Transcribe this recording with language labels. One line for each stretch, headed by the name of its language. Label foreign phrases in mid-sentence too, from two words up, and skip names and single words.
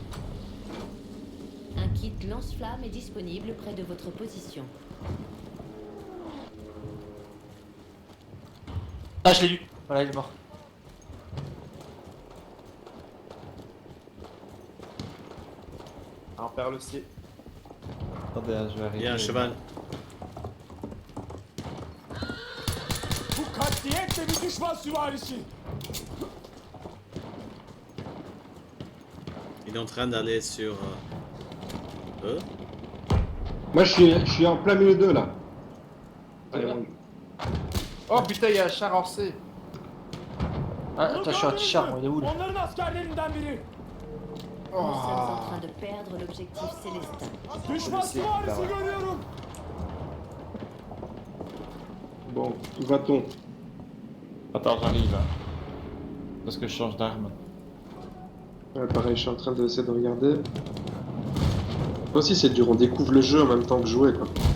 French: Un kit lance-flamme est disponible près de votre position. Ah, je l'ai eu. Voilà, il est mort. Ah, on perd le C. Attendez, je vais arriver. Il y a un cheval.
Turkish: Bu katliyetle bir düşman süvarisi.
French: Il est en train d'aller sur... eux. Moi, je suis en plein milieu d'eux, là. Oh putain, il y a un char en C. Ah, attends, je suis anti-char, moi, il est où là?
Turkish: Onların askerlerinden biri.
French: Nous sommes en train de perdre l'objectif célestin.
Turkish: Düşman süvarisi görüyorum.
French: Bon, où va-t-on? Attends, j'arrive. Parce que je change d'arme. Ouais, pareil, je suis en train d'essayer de regarder. Moi aussi, c'est dur, on découvre le jeu en même temps que jouer, quoi.